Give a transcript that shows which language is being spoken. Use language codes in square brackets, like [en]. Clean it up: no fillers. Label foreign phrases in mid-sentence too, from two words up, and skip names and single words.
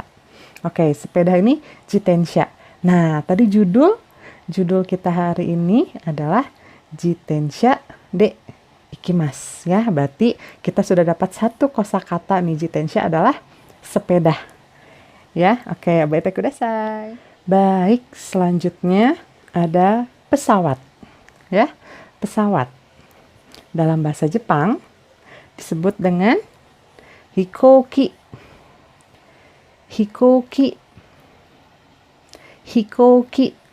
[id] Sepeda ini jitensha. Nah, tadi judul kita hari ini adalah [ja] 自転車で行きます [id] ya. Berarti kita sudah dapat satu kosakata nih, jitensha adalah sepeda. Ya, [ja] 覚えてください. [id] Baik, selanjutnya ada pesawat. Ya, pesawat. Dalam bahasa Jepang disebut dengan hikoki. Hikoki. Hikoki.